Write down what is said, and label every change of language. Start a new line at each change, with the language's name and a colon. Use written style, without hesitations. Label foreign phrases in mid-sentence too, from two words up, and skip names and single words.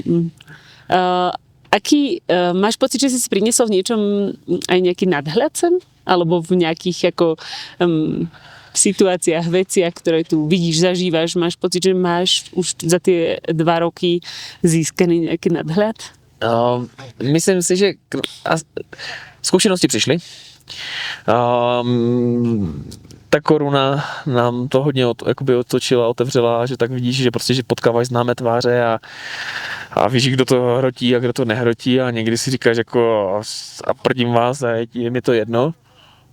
Slovak: Máš pocit, že si priniesol v niečom aj nejaký nadhľad sem? Alebo v nejakých ako situáciách, veciach, ktoré tu vidíš, zažívaš, máš pocit, že máš už za tie 2 roky získaný nejaký nadhľad?
Czech: Myslím si, že zkušenosti přišly. Ta koruna nám to hodně otočila, otevřela, že tak vidíš, že prostě že potkáváš známé tváře a víš, kdo to hrotí a kdo to nehrotí a někdy si říkáš jako a prdím vás a je mi to jedno.